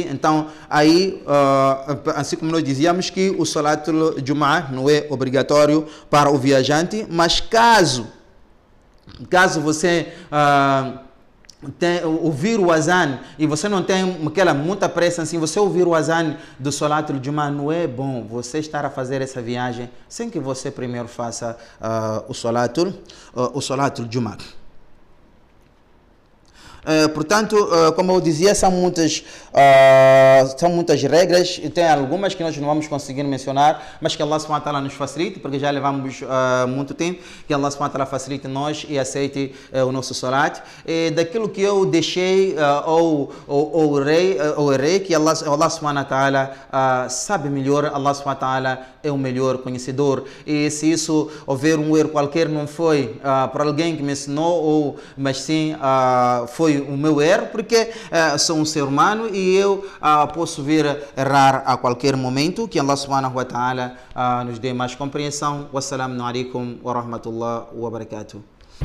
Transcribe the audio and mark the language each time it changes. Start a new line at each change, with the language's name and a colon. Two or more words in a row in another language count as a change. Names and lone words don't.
Portuguese: Então, aí, assim como nós dizíamos que o salat do Jum'ah não é obrigatório para o viajante, mas caso você ouvir o azan e você não tem aquela muita pressa assim, você ouvir o azan do
Arabic: صلاة الجمعة,
Portuguese: não é bom você estar a fazer essa viagem sem que você primeiro faça o
Arabic: صلاة الجمعة.
Portuguese: Portanto, como eu dizia, são muitas regras, e tem algumas que nós não vamos conseguir mencionar, mas que Allah
Arabic: سبحانه وتعالى
Portuguese: nos facilite, porque já levamos muito tempo, que Allah
Arabic: سبحانه وتعالى
Portuguese: facilite nós e aceite o nosso salat. E daquilo que eu deixei ou errei, que Allah
Arabic: سبحانه وتعالى
Portuguese: sabe melhor, Allah
Arabic: سبحانه وتعالى
Portuguese: é o melhor conhecedor. E se isso houver um erro qualquer, não foi para alguém que me ensinou, mas sim foi o meu erro, porque sou um ser humano e eu posso vir errar a qualquer momento. Que Allah
Arabic: سبحانه وتعالى
Portuguese: nos dê mais compreensão.
Arabic: والسلام عليكم ورحمة الله وبركاته.